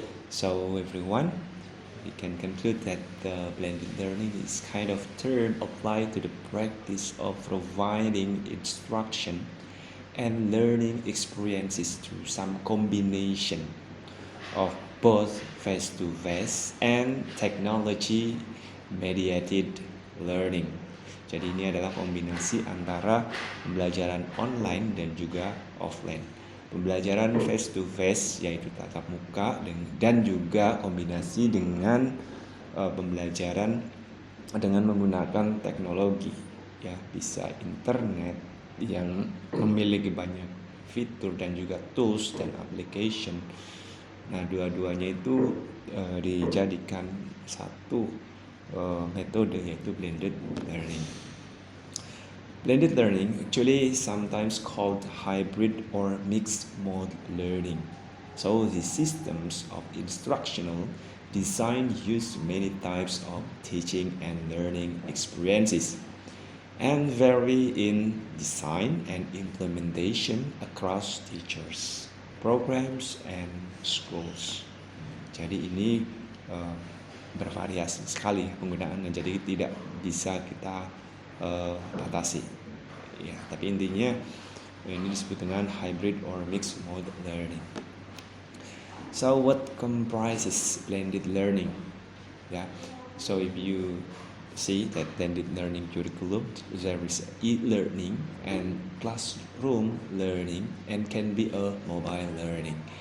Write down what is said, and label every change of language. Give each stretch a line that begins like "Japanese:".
English: So everyone, we can conclude that the blended learning is kind of term applied to the practice of providing instruction and learning experiences through some combination of both face-to-face and technology-mediated learning.
Indonesian: Jadi ini adalah kombinasi antara pembelajaran online dan juga offline. Pembelajaran face-to-face yaitu tatap muka dan juga kombinasi dengan pembelajaran dengan menggunakan teknologi, ya bisa internet yang memiliki banyak fitur dan juga tools dan application. Nah, dua-duanya itu dijadikan satu metode yaitu blended learning.
English: Blended learning actually sometimes called hybrid or mixed mode learning. So the systems of instructional design use many types of teaching and learning experiences and vary in design and implementation across teachers, programs, and schools.
Indonesian: Jadi ini bervariasi sekali penggunaannya, jadi tidak bisa kita atasi. Ya, tapi intinya ini disebut dengan
English: hybrid or mixed mode learning. So what comprises blended learning? Yeah. So if you see that blended learning curriculum, there is e-learning and classroom learning and can be a mobile learning.